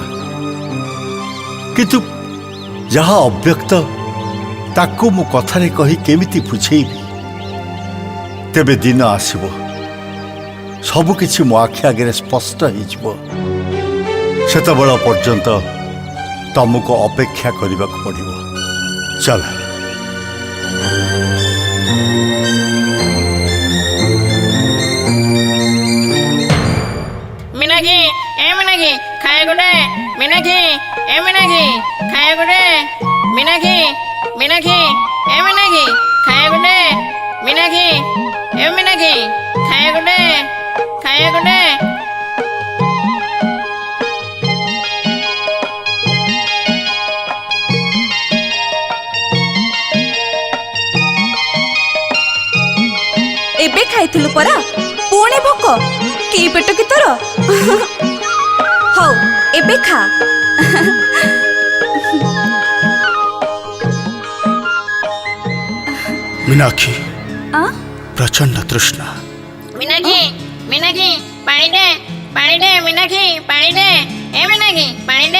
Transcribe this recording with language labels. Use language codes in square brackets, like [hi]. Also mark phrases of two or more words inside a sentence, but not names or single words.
[or] କିନ୍ତୁ ଯାହା ଅବ୍ୟକ୍ତ ତାକୁ ମୁଁ କଥାରେ କହି କେମିତି ବୁଝେଇବି? ତେବେ ଦିନ ଆସିବ, ସବୁକିଛି ମୋ ଆଖି ଆଗରେ ସ୍ପଷ୍ଟ ହେଇଯିବ। ସେତେବେଳ ପର୍ଯ୍ୟନ୍ତ ତମକୁ ଅପେକ୍ଷା କରିବାକୁ ପଡ଼ିବ। ଚାଲ। [hi] मीनाक्षी, ए मीनाक्षी, खाए गुडे। मीनाक्षी, ए मीनाक्षी, खाए गुडे। मीनाक्षी, मीनाक्षी, ए मीनाक्षी, खाए गुडे। मीनाक्षी, ए मीनाक्षी, खाए गुडे, खाए गुडे। [or] ଏବେ ଖାଇଥିଲୁ ପରା, ପୁଣି ଭୋକ? କି ପେଟ କି ତୋର? ହଉ ଏବେ ଖା। [hi] मीनाक्षी, प्रचंड तृष्णा। मीनाक्षी, मीनाक्षी, पानी दे, मीनाक्षी, पानी दे। ए मीनाक्षी, पानी दे।